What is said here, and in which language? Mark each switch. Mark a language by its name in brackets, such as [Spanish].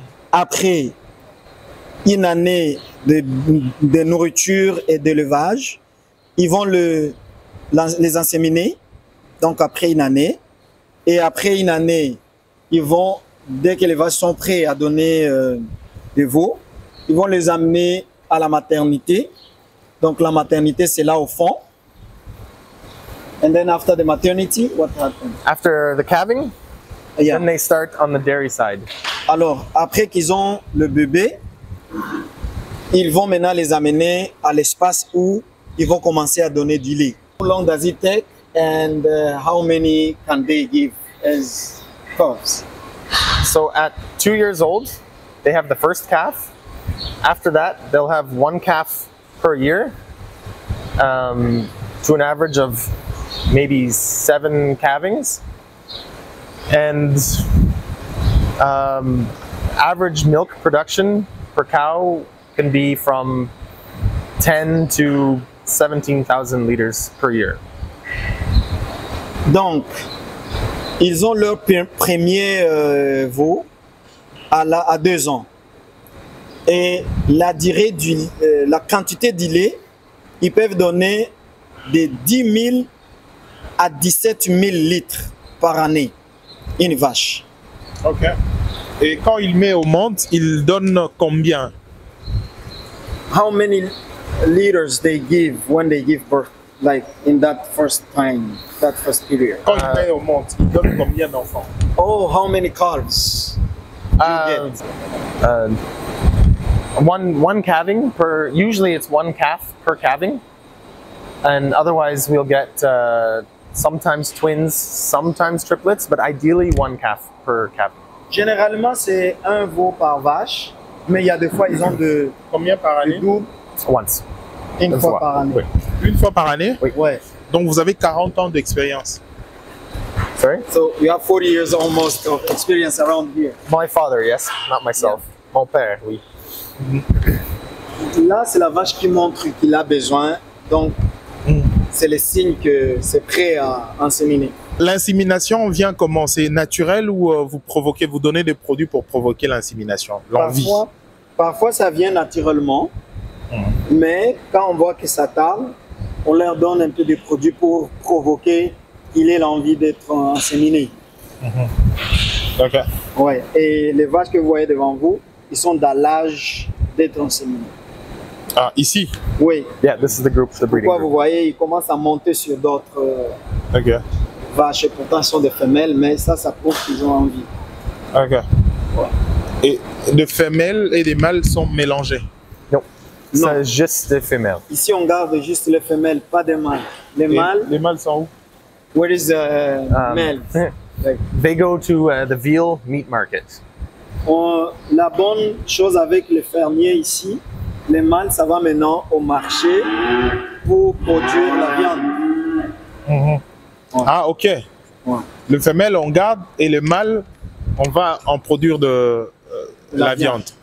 [French] Après une année de nourriture et d'élevage, ils vont les inséminer. Donc, après une année. Et après une année, ils vont, dès que les vaches sont prêtes à donner des veaux, ils vont les amener à la maternité. Donc, la maternité, c'est là au fond. [English] And then after the maternity, what happens? After the calving, Yeah. then they start on the dairy side. [French] Alors, après qu'ils ont le bébé, ils vont maintenant les amener à l'espace où ils vont commencer à donner du lait. [English] How long does it take and how many can they give as calves? So at 2 years old, they have the first calf. After that, they'll have one calf per year, to an average of maybe 7 calvings. And average milk production per cow can be from 10 to 17,000 liters per year. [French] Donc, ils ont leur premier veau à 2 ans. Et la durée la quantité de lait, ils peuvent donner de 10 000 à 17 000 litres par année, une vache. Ok. Et quand il met au monde, il donne combien? [English] How many liters they give when they give birth, like in that first time, that first period? [French] Quand il met au monde, il donne combien d'enfants? [English] Oh, how many calves? Uh, uh, one calving per. Usually, it's one calf per calving, and otherwise we'll get sometimes twins, sometimes triplets, but ideally one calf per calving. [French] Généralement, c'est un veau par vache, mais il y a des fois, ils ont de Combien par année? double, [English] Once. [French] une fois par année. Oui. Une fois par année? Oui. Ouais. Donc vous avez 40 ans d'expérience. [English] Sorry. So you have 40 years almost of experience around here. My father, yes, not myself. [French] Mon père, oui. Là, c'est la vache qui montre qu'il a besoin, donc c'est le signe que c'est prêt à inséminer. L'insémination vient comment? C'est naturel ou vous provoquez, vous donnez des produits pour provoquer l'insémination, l'envie? Parfois, ça vient naturellement, mais quand on voit que ça tarde, on leur donne un peu de produits pour provoquer qu'il ait l'envie d'être inséminé. Ok. Ouais. Et les vaches que vous voyez devant vous, ils sont dans l'âge d'être inséminés. Ah, ici? Oui. [English] Yeah, this is the group, the breeding [French] Pourquoi vous [English] group. [French] voyez, ils commencent à monter sur d'autres Ok. vaches, et pourtant ce sont des femelles, mais ça prouve qu'ils ont envie. Ok. Et les femelles et les mâles sont mélangés? [English] No, [French] Non. c'est juste des femelles. Ici, on garde juste les femelles, pas des mâles. Les mâles, Les mâles sont où? [English] where is the male? They go to the veal meat market. [French] La bonne chose avec les fermiers ici, les mâles, ça va maintenant au marché pour produire la viande. Ah, ok. Ouais. Le femelle, on garde et le mâle, on va en produire de la viande.